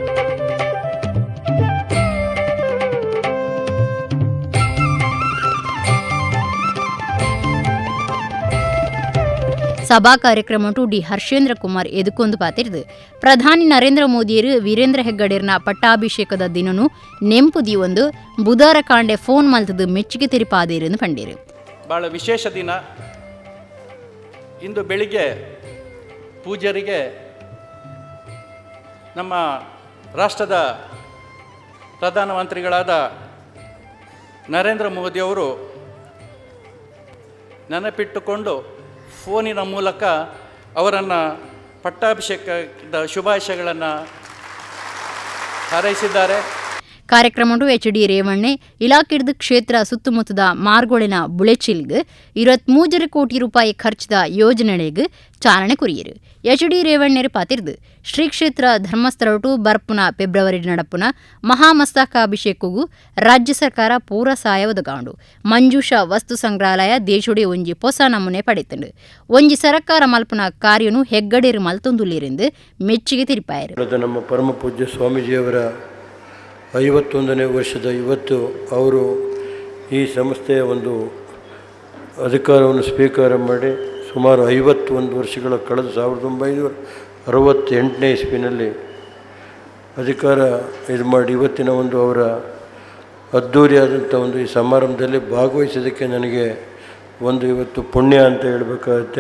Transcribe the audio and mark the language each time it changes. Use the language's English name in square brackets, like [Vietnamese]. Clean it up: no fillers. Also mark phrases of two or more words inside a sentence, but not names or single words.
[Tulu] ಸಭಾ ಕಾರ್ಯಕ್ರಮ ಡಿ ಹರ್ಷೇಂದ್ರ ಕುಮಾರ್ ಎದುಕೊಂದು ಪಾತಿರ್ದು ಪ್ರಧಾನಿ ನರೇಂದ್ರ ಮೋದಿಯರು ವೀರೇಂದ್ರ ಹೆಗ್ಗಡೆರ್ನ ಪಟ್ಟಾಭಿಷೇಕದ ದಿನನು ನೆಂಪುದಿ ಒಂದು ಬುಧವಾರ ಕಾಂಡೆ ಫೋನ್ ಮಲ್ತದು ಮೆಚ್ಚುಗೆ ತೆರಿಪಾದೇರೆಂದು ಪಂಡೇರು. [Kannada] ಬಹಳ ವಿಶೇಷ ದಿನ. ಇಂದು ಬೆಳಿಗ್ಗೆ ಪೂಜ್ಯರಿಗೆ ನಮ್ಮ ರಾಷ್ಟ್ರದ ಪ್ರಧಾನಮಂತ್ರಿಗಳಾದ ನರೇಂದ್ರ ಮೋದಿಯವರು ನೆನಪಿಟ್ಟುಕೊಂಡು ಫೋನಿನ ಮೂಲಕ ಅವರನ್ನು ಪಟ್ಟಾಭಿಷೇಕದ ಶುಭಾಶಯಗಳನ್ನು ಹಾರೈಸಿದ್ದಾರೆ. [Tulu] ಕಾರ್ಯಕ್ರಮ ಎಚ್.ಡಿ. ರೇವಣ್ಣೆ ಇಲಾಖೆದ ಕ್ಷೇತ್ರ ಸುತ್ತಮುತ್ತದ ಮಾರ್ಗೊಳಿನ ಬುಳೆಚಿಲ್ಗೆ 23 ಕೋಟಿ ರೂಪಾಯಿ ಖರ್ಚದ ಯೋಜನೆಗೆ ಚಾಲನೆ ಕೊರಿಯರು. ಎಚ್.ಡಿ. ರೇವಣ್ಣರು ಪಾತಿರ್ದು ಶ್ರೀ ಕ್ಷೇತ್ರ ಧರ್ಮಸ್ಥಳ ಬರ್ಪುನ ಫೆಬ್ರವರಿ ನಡಪುನ ಮಹಾಮಸ್ತಕಾಭಿಷೇಕಗೂ ರಾಜ್ಯ ಸರ್ಕಾರ ಪೂರ ಸಹಾಯ ಒದಗಾಂಡು. ಮಂಜೂಷಾ ವಸ್ತು ಸಂಗ್ರಹಾಲಯ ದೇಶುಡೆ ಒಂಜಿ ಹೊಸ ನಮೂನೆ ಪಡೆತಂಡು ಒಂಜಿ ಸರ್ಕಾರ ಮಲ್ಪನ ಕಾರ್ಯನು ಹೆಗ್ಗಡೇರು ಮಲ್ತೊಂದುಲ್ಲಿರೆಂದು ಮೆಚ್ಚುಗೆ ತಿರುಪಾಯರು. [Kannada] ನಮ್ಮ ಪರಮ ಪೂಜ್ಯ ಸ್ವಾಮೀಜಿಯವರ 51ನೇ ವರ್ಷದ ಇವತ್ತು ಅವರು ಈ ಸಂಸ್ಥೆಯ ಒಂದು ಅಧಿಕಾರವನ್ನು ಸ್ವೀಕಾರ ಮಾಡಿ ಸುಮಾರು 51 ವರ್ಷಗಳ ಕಳೆದ 1968ನೇ ಇಸ್ವಿನಲ್ಲಿ ಅಧಿಕಾರ ಇದು ಮಾಡಿ ಇವತ್ತಿನ ಒಂದು ಅವರ ಅದ್ಧೂರಿಯಾದಂಥ ಒಂದು ಈ ಸಮಾರಂಭದಲ್ಲಿ ಭಾಗವಹಿಸೋದಕ್ಕೆ ನನಗೆ ಒಂದು ಇವತ್ತು ಪುಣ್ಯ ಅಂತ ಹೇಳಬೇಕಾಗುತ್ತೆ.